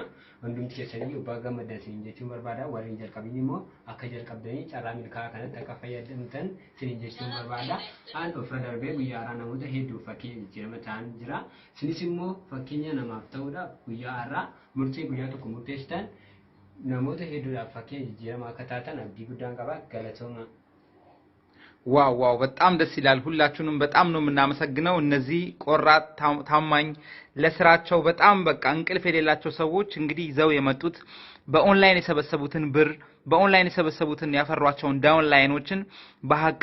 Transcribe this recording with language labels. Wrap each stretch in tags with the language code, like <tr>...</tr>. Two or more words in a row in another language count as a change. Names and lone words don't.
<om>Hundumti keessanii ubbaa gammadan siin jechuun barbaada. Warreen jalqabni immoo akka jalqabdanii carraa milkaa kanatti akka fayyadamtan siin jechuun barbaada. Aan ofirra darbee guyyaa irraa namoota hedduu fakkii jijjiirama ta'an jira. Sinis immoo fakkeenya namaaf ta'uudhaaf guyyaa irraa murtee guyyaa tokko murteessitan namoota hedduudhaaf fakkeenya jijjiirama akka taatan abdii guddaan qaba. Galatooma.</om> <am>ዋው በጣም ደስ ይላል። ሁላችሁንም በጣም ነው የምናመሰግነው። እነዚህ ቆራጥ ታማኝ ለስራቸው በጣም በቃ እንቅልፍ የሌላቸው ሰዎች እንግዲህ ይዘው የመጡት በኦንላይን የሰበሰቡትን ብር በኦንላይን የሰበሰቡትን ያፈሯቸውን ዳውንላይኖችን በሐቅ</am>